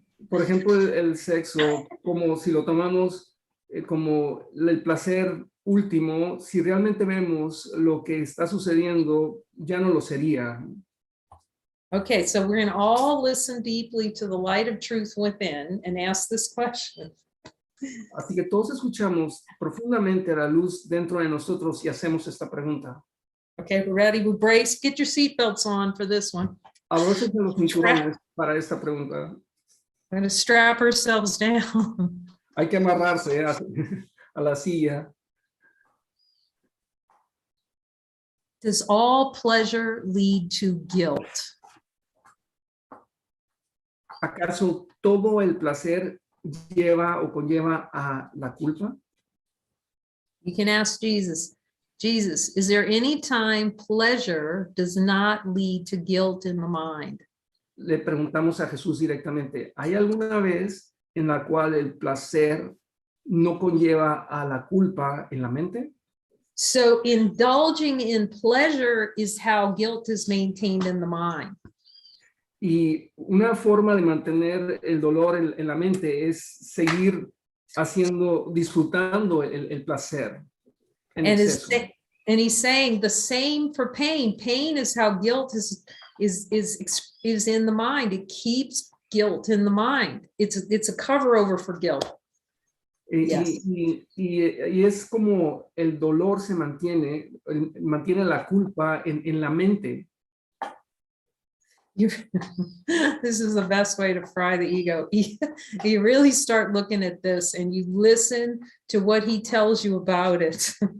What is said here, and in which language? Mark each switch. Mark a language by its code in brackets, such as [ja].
[es] Por ejemplo, el sexo, como si lo tomamos como el placer último, si realmente vemos lo que está sucediendo, ya no lo sería. [en] Okay, so we're going to all listen deeply to the light of truth within and ask this question. [es] Así que todos escuchamos profundamente a la luz dentro de nosotros y hacemos esta pregunta. [en] Okay, we're ready. We brace. Get your seatbelts on for this one. [es] Abróchense los cinturones para esta pregunta. [en] We're going to strap ourselves down. [es] Hay que amarrarse a la silla. [en] Does all pleasure lead to guilt? [es] ¿Acaso todo el placer lleva o conlleva a la culpa? [en] You can ask Jesus, Jesus, is there any time pleasure does not lead to guilt in the mind? [es] Le preguntamos a Jesús directamente, ¿hay alguna vez en la cual el placer no conlleva a la culpa en la mente? [en] So indulging in pleasure is how guilt is maintained in the mind. [es] Y una forma de mantener el dolor en la mente es seguir disfrutando el placer en exceso. [en] And he's saying the same for pain. Pain is how guilt is in the mind. It keeps guilt in the mind. It's a cover over for guilt. Yes. [es] Y es como el dolor se mantiene la culpa en la mente. [en] This is the best way to fry the ego. You really start looking at this and you listen to what he tells you about it.